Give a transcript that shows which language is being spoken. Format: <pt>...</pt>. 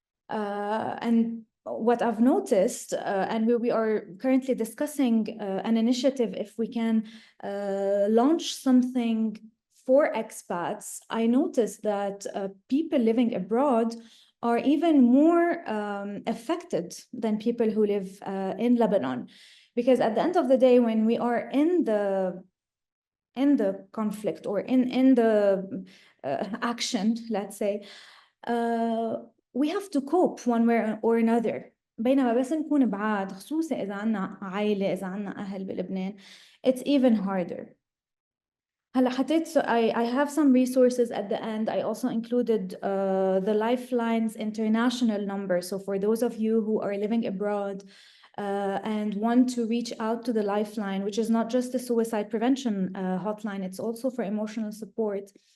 <en>And what I've noticed, and we are currently discussing an initiative if we can launch something for expats, I noticed that people living abroad are even more affected than people who live in Lebanon. Because at the end of the day, when we are in the conflict or in the action, let's say, we have to cope one way or another.</en> <ar>بينما بس نكون بعاد، خصوصا إذا عنا عائلة، إذا عنا أهل بلبنان,</ar> <en>it's even harder.</en> <ar>هلا حطيت,</ar> <en>so I have some resources at the end. I also included the Lifeline's international number. So for those of you who are living abroad and want to reach out to the Lifeline, which is not just the suicide prevention hotline, it's also for emotional support.</en>